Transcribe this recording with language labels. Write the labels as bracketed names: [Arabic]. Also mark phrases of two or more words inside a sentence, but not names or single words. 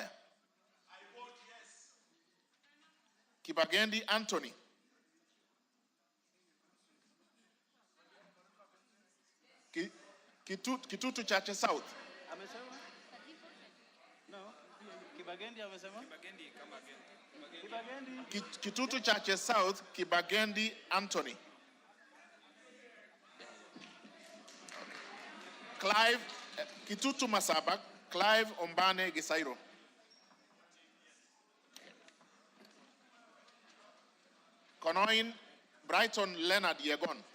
[English] I vote yes. [Swahili] Kibagendi Anthony. Kitutu Chache South. Amesema? No. Kibagendi amesema? Kibagendi kama Kibagendi. Kitutu Chache South, Kibagendi Anthony. Clive, Kitutu Masaba, Clive Ombane Gisairo. Konoin, Brighton Leonard Yegon.